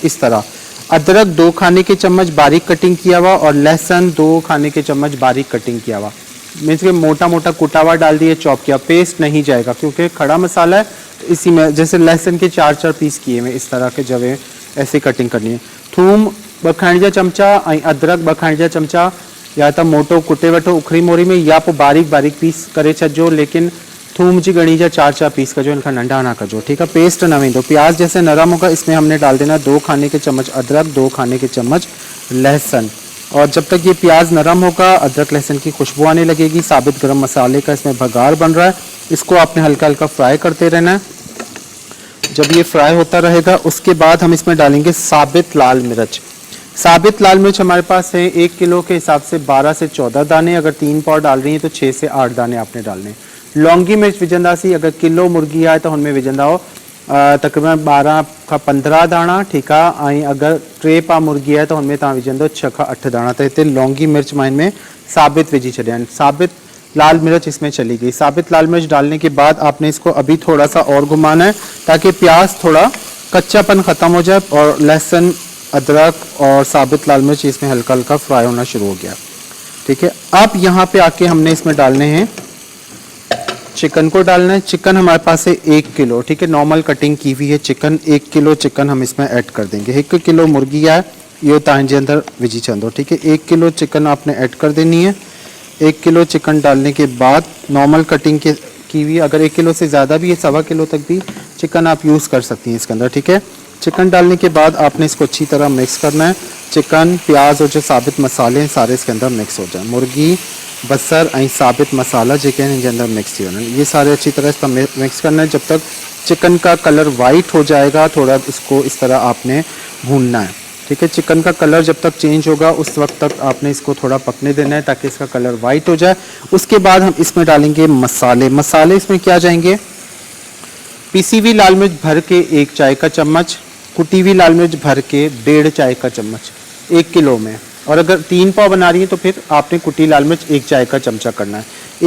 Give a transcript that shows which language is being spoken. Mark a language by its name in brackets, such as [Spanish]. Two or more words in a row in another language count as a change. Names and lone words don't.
[Urdu] اس طرح ادرک 2 کھانے کے چمچ باریک کٹنگ کیا ہوا اور لہسن 2 کھانے کے چمچ باریک کٹنگ کیا ہوا، مینز کے موٹا موٹا کٹا ہوا ڈال دیے، چاپ کیا، پیسٹ نہیں جائے گا کیونکہ کھڑا مسالا ہے. تو اسی میں جیسے لہسن کے 4-4 پیس کیے ہوئے اس طرح کے جوے ایسے کٹنگ کرنی ہے. [Sindhi] थूम 2 खाइजा चमचा, अदरक 2 खाइजा चमचा, या तो मोटो कुटे वठो उखरी मोरी में, या पोइ बारीक बारीक पीस करे छो, लेकिन थूम जी गणी जा 4-4 पीस कजो, इनका नंढा ना कजो, [Urdu] ٹھیک ہے. [Sindhi] पेस्ट न वेंदो। [Urdu] پیاز جیسے نرم ہوگا اس میں ہم نے ڈال دینا 2 کھانے کے چمچ ادرک، 2 کھانے کے چمچ لہسن، اور جب تک یہ پیاز نرم ہوگا، ادرک لہسن کی خوشبو آنے لگے گی، ثابت گرم مسالے کا اس میں بگھار بن رہا ہے، اس کو آپ نے ہلکا ہلکا فرائی کرتے رہنا ہے. جب یہ فرائی ہوتا رہے گا اس کے بعد ہم اس میں ڈالیں گے ثابت لال مرچ. ثابت لال مرچ ہمارے پاس ہے 1 کلو کے حساب سے 12 سے 14 دانے، اگر 3 پاؤ ڈال رہی ہیں تو 6 سے 8 دانے آپ نے ڈالنے. [Sindhi] लौंगी मिर्च विझंदासीं, [Urdu] اگر کلو مرغی ہے تو [Sindhi] उनमें विझंदा हो तकरीबन 12 का 15 दाना, [Urdu] ٹھیک ہے. اگر 3 پاؤ مرغی ہے تو [Sindhi] उनमें तव्हां विझंदो 6 का 8 दाना। तो इतने लौंगी मिर्च मां इनमें साबित विझी छॾिया आहिनि। [Urdu] ثابت لال مرچ اس میں چلی گئی۔ ثابت لال مرچ ڈالنے کے بعد آپ نے اس کو ابھی تھوڑا سا اور گھمانا ہے تاکہ پیاز تھوڑا کچا پن ختم ہو جائے اور لہسن ادرک اور ثابت لال مرچ اس میں ہلکا ہلکا فرائی ہونا شروع ہو گیا، ٹھیک ہے. اب یہاں پہ آ کے ہم نے اس میں ڈالنے ہیں چکن کو ڈالنا ہے. چکن ہمارے پاس ہے 1 کلو، ٹھیک ہے, [English] normal cutting [Urdu] کی ہوئی ہے چکن. 1 کلو چکن ہم اس میں ایڈ کر دیں گے. [Sindhi] 1 किलो मुर्गी है ये तव्हांजे अंदर विझी छंदो, [Urdu] ٹھیک ہے. 1 کلو چکن آپ نے ایڈ کر دینی ہے۔ 1 کلو چکن ڈالنے کے بعد [English] normal cutting [Urdu] کی ہوئی، اگر 1 کلو سے زیادہ بھی ہے 1.25 کلو تک بھی چکن آپ یوز کر سکتی ہیں اس کے اندر، ٹھیک ہے. چکن ڈالنے کے بعد آپ نے اس کو اچھی طرح مکس کرنا ہے۔ چکن، پیاز اور جو ثابت مسالے ہیں سارے اس کے اندر مکس ہو جائے. [Sindhi] मुर्गी, बसर ऐं साबित मसाला जेके आहिनि इनके अंदर मिक्स थी वञनि, [Urdu] یہ سارے اچھی طرح اس کا مکس کرنا ہے. جب تک چکن کا [English] colour white [Urdu] ہو جائے گا تھوڑا اس کو اس طرح آپ نے بھوننا ہے، ٹھیک ہے. چکن کا کلر جب تک چینج ہوگا اس وقت تک آپ نے اس کو تھوڑا پکنے دینا ہے تاکہ اس کا [English] colour white [Urdu] ہو جائے. اس کے بعد ہم اس میں ڈالیں گے مسالے۔ مسالے اس میں کیا جائیں گے، پسی ہوئی لال مرچ بھر کے 1 چائے کا چمچ، کٹی ہوئی لال مرچ بھر کے 1.5 چائے کا چمچ 1 کلو میں، اور اگر 3 پاؤ بنا رہی ہے تو پھر آپ نے کٹی لال مرچ 1 چائے کا چمچہ کرنا ہے.